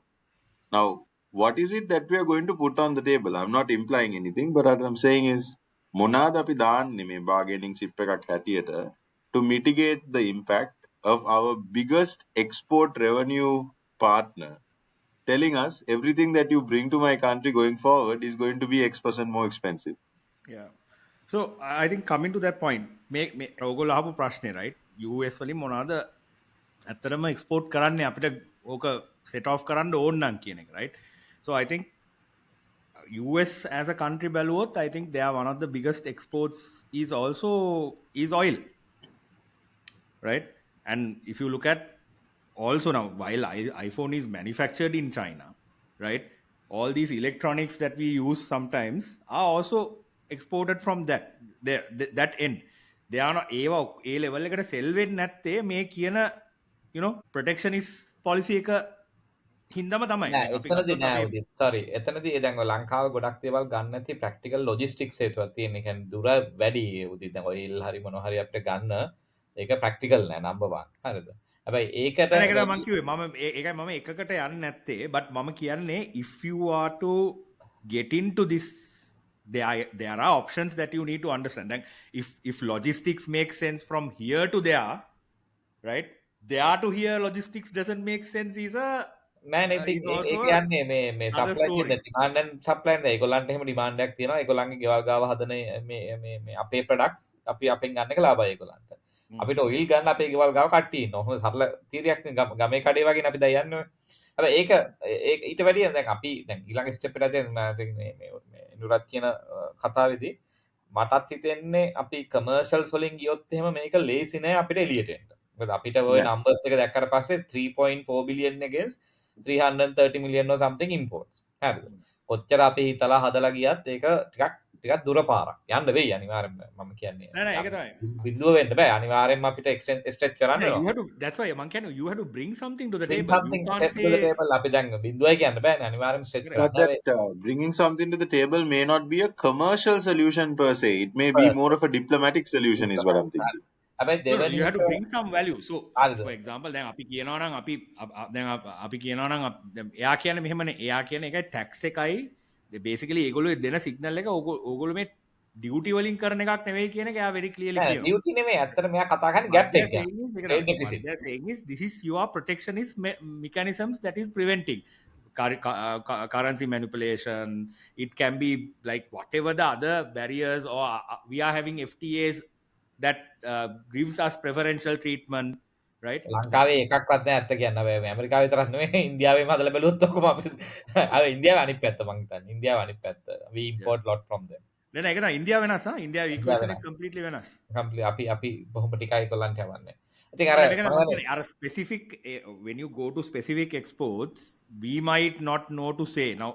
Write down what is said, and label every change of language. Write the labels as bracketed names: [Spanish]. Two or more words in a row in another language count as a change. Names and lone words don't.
[English] Now what is it that we are going to put on the table? I'm not implying anything, but what I'm saying is [Sinhala] මොනාද අපි දාන්නේ මේ [English] bargaining chip [Sinhala] එකක් හැටියට [English] to mitigate the impact of our biggest export revenue partner telling us everything that you bring to my country going forward is going to be X% more expensive. Yeah. So I think coming to that point [Sinhala] මේ ඔයගොල්ලෝ අහපු ප්‍රශ්නේ right US වලින් මොනවාද ඇත්තටම එක්ස්පෝර්ට් කරන්නේ අපිට ඕක [English] set off [Sinhala] කරන්න ඕන නම් කියන එක right. [English] So I think US as a country බැලුවොත් I think they are one of the biggest exports is oil right. And if you look at also now while iPhone is manufactured in China right, all these electronics that we use sometimes are also exported from that end. They are not [Sinhala] ඒවා ඒ level එකට sell වෙන්නේ නැත්තේ මේ කියන [English] protectionist policy [Sinhala] එක හින්දාම තමයි. එතනදී නෑ උදිත් sorry එතනදී දැන් ඔය ලංකාව ගොඩක් දේවල් ගන්න නැති practical logistics හේතුවක් තියෙන. ඒ කියන්නේ දුර වැඩි උදිත් දැන් ඔය හරි මොනවා හරි අපිට ගන්න ඒක practical නෑ number 1 හරිද. හැබැයි ඒකට මම කිව්වේ මම ඒකයි මම එකකට යන්නේ නැත්තේ [English] but [Sinhala] මම කියන්නේ [English] if you are to get into this there are options that you need to understand. Then if logistics makes sense from here to there right, there to here logistics doesn't make sense is a [Sinhala] නෑ නේ ඒක කියන්නේ මේ [English] supply chain demand and supply [Sinhala] නේ ඒගොල්ලන්ට එහෙම demand එකක් තියෙනවා. ඒගොල්ලන්ගේ ගෙවල් ගාව හදන මේ අපේ products අපි අපෙන් ගන්න එක ලාභයි ඒගොල්ලන්ට. අපිට ඔයිල් ගන්න අපේ ගෙවල් ගාව කට්ටිය ඉන්නවා. හොඳ සරල තීරයක් නේ ගමේ කඩේ වගේ නේ අපි දැන් යන්නේ. හැබැයි ඒක ඊට වැඩිය දැන් අපි දැන් ඊළඟ ස්ටෙප් එකට දැන් මේ නුරත් කියන කතාවේදී මටත් හිතෙන්නේ අපි කමර්ෂියල්ස් වලින් ගියොත් එහෙම මේක ලේසි නෑ අපිට එළියට එන්න. මොකද අපිට ওই නම්බර්ස් එක දැක්කට පස්සේ 3.4 බිලියන් [English] against 330 million or something imports. [Sinhala] හරිද? කොච්චර අපි හිතලා හදලා ගියත් ඒක ටිකක් දුර පාරක්. යන්න වෙයි අනිවාර්යෙන්ම මම කියන්නේ. නෑ ඒක තමයි. බිඳුව වෙන්න බෑ. අනිවාර්යෙන්ම අපිට stretch කරන්න [English] No, [Sinhala] වෙනවා. [English] you have to, that's why [Sinhala] මං කියන්නේ [English] you have to bring something to the Bring table. You something can't to the say table. [Sinhala] අපි දැන් බිඳුවයි කියන්න බෑනේ. අනිවාර්යෙන්ම stretch [English] But [Sinhala] කරන්න වෙයි. [English] that bringing something to the table may not be a commercial solution per se. It may be more of a diplomatic solution, is what I'm thinking. [Sinhala] හැබැයි [English] no, no, [Sinhala] දෙවෙනි [English] you have to bring some value. So [Sinhala] හරිද? [English] for example [Sinhala] දැන් අපි කියනවා නම් අපි කියනවා නම් එයා කියන්නේ මෙහෙමනේ. එයා කියන්නේ එකයි tax එකයි basically ඒගොල්ලෝ දෙන signal එක ඕගොල්ලෝ මේ duty වලින් කරන එකක් නෙවෙයි කියන එක එයා [English] very clearly [Sinhala] නෑ කියනවා. ඩියුටි නෙමෙයි. ඇත්තට මෙයා කතා කරන්නේ [English] What [Sinhala] ගැප් [English] they're [Sinhala] එක ගැන. [English] saying is, Trade what deficit. they're saying is this is your protectionist mechanisms that is preventing currency manipulation. It can be like whatever the other barriers, or we are having FTAs that gives us preferential treatment, right? [Sinhala] ලංකාවේ එකක්වත් නෑ ඇත්ත කියන්න බෑ. මේ ඇමරිකාව විතරක් නෙමෙයි ඉන්දියාවෙම හදලා බැලුවොත් ඔක්කොම අපි අර ඉන්දියාවේ අනිත් පැත්ත මං හිතන්නේ. ඉන්දියාව අනිත් පැත්ත. [English] We import lot from them. [Sinhala] නෑ ඒක තමයි ඉන්දියාව වෙනස් නා. ඉන්දියාවේ equation එක වෙනස්. completely වෙනස්. අපි බොහොම ටිකයි කොල්ලන්ට යවන්නේ. ඉතින් අර මේක තමයි මම කියන්නේ, අර [English] specific when you go to specific exports we might not know to say now.